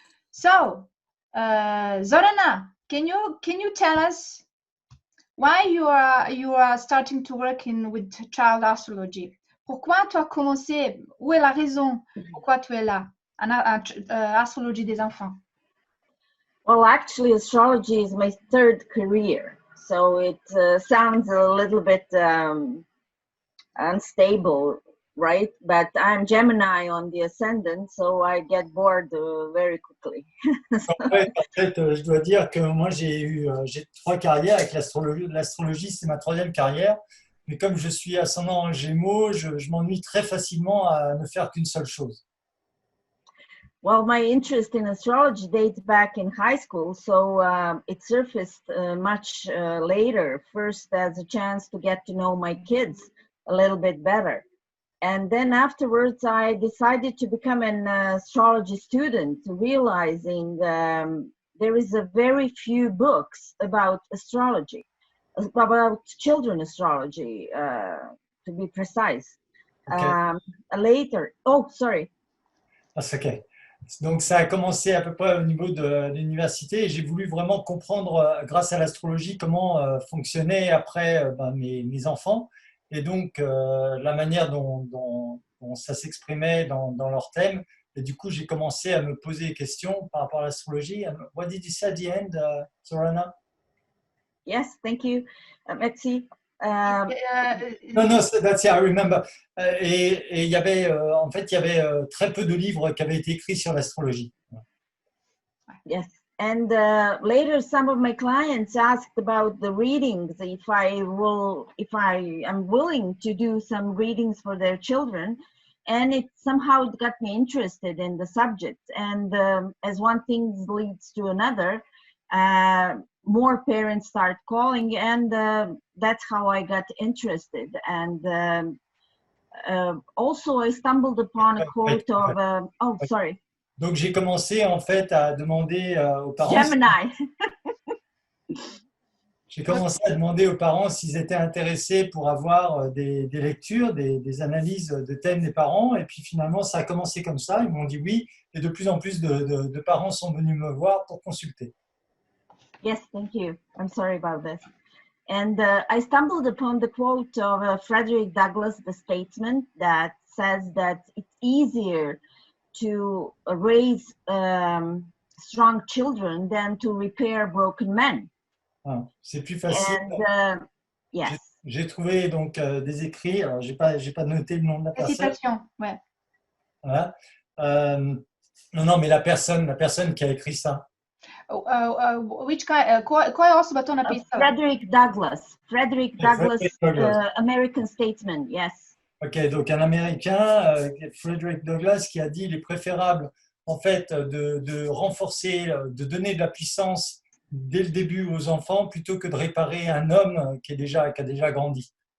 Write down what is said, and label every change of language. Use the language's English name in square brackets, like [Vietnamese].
[English] So, Zorana, can you tell us why you are starting to work with child astrology? [French] Pourquoi tu as commencé? Où est la raison pourquoi tu es là en astrologie des enfants? [English] Well, actually, astrology is my third career, so it sounds a little bit unstable, right? But I'm Gemini on the ascendant, so I get bored very quickly. [French] En fait, je dois dire que moi, j'ai 3 carrières avec l'astrologie. L'astrologie, c'est ma 3e carrière. Mais comme je suis ascendant en Gémeaux, je m'ennuie très facilement à ne faire qu'une seule chose. [English] Well, my interest in astrology dates back in high school, so it surfaced much later, first as a chance to get to know my kids a little bit better. And then afterwards, I decided to become an astrology student, realizing there is a very few books about astrology, about children astrology, to be precise. Okay. Later, oh, sorry. That's okay. [French] Donc, ça a commencé à peu près au niveau de l'université et j'ai voulu vraiment comprendre, grâce à l'astrologie, comment fonctionnaient après mes enfants et donc la manière dont ça s'exprimait dans leur thème. Et du coup, j'ai commencé à me poser des questions par rapport à l'astrologie. [English] What did you say at the end, Zorana? Yes, thank you, Betsy. No, that's it, I remember. [French] Et il y avait, en fait, il y avait très peu de livres qui avaient été écrits sur l'astrologie. [English] Yes, and later some of my clients asked about the readings, if I am willing to do some readings for their children, and it somehow got me interested in the subject. And as one thing leads to another, more parents start calling, and that's how I got interested. And also I stumbled upon a quote of oh, sorry. [French] Donc j'ai commencé en fait à demander aux parents. [English] Gemini. [French] J'ai commencé à demander aux parents s'ils étaient intéressés pour avoir des lectures, des analyses de thèmes des parents. Et puis finalement, ça a commencé comme ça. Ils m'ont dit oui. Et de plus en plus de parents sont venus me voir pour consulter. [English] Yes, thank you. I'm sorry about this. And I stumbled upon the quote of Frederick Douglass, the statesman, that says that it's easier to raise strong children than to repair broken men. [French] Ah, c'est plus facile. [English] And, yes. [French] J'ai trouvé donc des écrits. Alors j'ai pas noté le nom de la personne. Citation, ouais. Voilà. Non, mais la personne qui a écrit ça. [English] Which guy? [Portuguese] Qual é o baton na pista? [English] Frederick Douglass. Frederick Douglass, American statesman. Yes. [French] Ok, donc un Américain, Frederick Douglass, qui a dit il est préférable en fait de renforcer, de donner de la puissance dès le début aux enfants plutôt que de réparer un homme qui a déjà grandi.